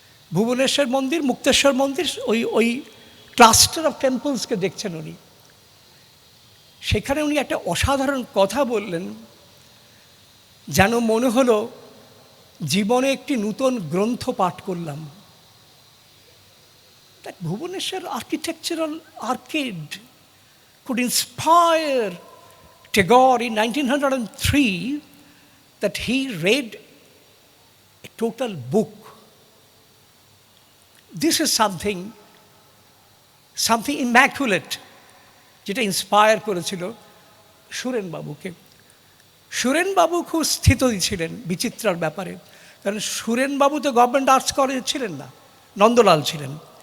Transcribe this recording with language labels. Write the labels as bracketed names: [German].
[Bangla] ভুবনেশ্বর মন্দির, মুক্তেশ্বর মন্দির, ওই [English] cluster of টেম্পলসকে [Bangla] দেখছেন উনি। সেখানে উনি একটা অসাধারণ কথা বললেন, যেন মনে হলো জীবনে একটি নূতন গ্রন্থ পাঠ করলাম। [English] That Bhubaneswar architectural arcade could inspire Tagore in 1903 that he read a total book. This is something immaculate, [Bangla] যেটা ইন্সপায়ার করেছিল সুরেনবাবুকে। সুরেনবাবু খুব স্থিত ছিলেন বিচিত্রার ব্যাপারে, কারণ সুরেনবাবু তো গভর্নমেন্ট আর্টস কলেজে ছিলেন না, নন্দলাল ছিলেন।